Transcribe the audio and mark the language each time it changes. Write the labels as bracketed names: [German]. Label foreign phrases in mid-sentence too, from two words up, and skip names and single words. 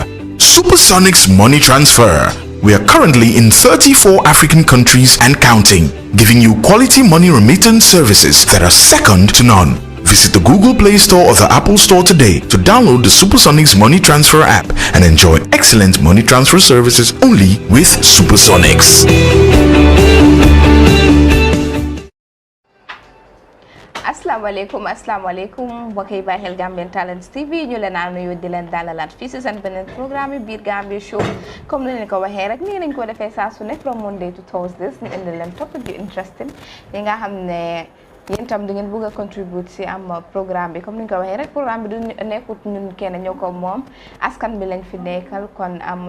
[English] Supersonics Money Transfer. We are currently in 34 African countries and counting, giving you quality money remittance services that are second to none. Visit the Google Play Store or the Apple Store today to download the Supersonics Money Transfer app and enjoy excellent money transfer services only with Supersonics. [Arabic] السلام عليكم [Wolof] wakay bay xel Gambian Talents TV ñu leen nuyu di leen dalalat fi ci seen beneen programme biir Gambia show comme ni leen ko waxee rek nii lañ ko defee saa su nekk [English] from Monday to Thursdays [Wolof] ñu indi leen topic yu interesting yi nga xam ne yéen tam di ngeen bëgg a contribute ci am programme bi comme ni ñu ko waxee rek programme bi du nekkut ñun kenn ñoo ko moom askan bi lañ fi nekkal kon am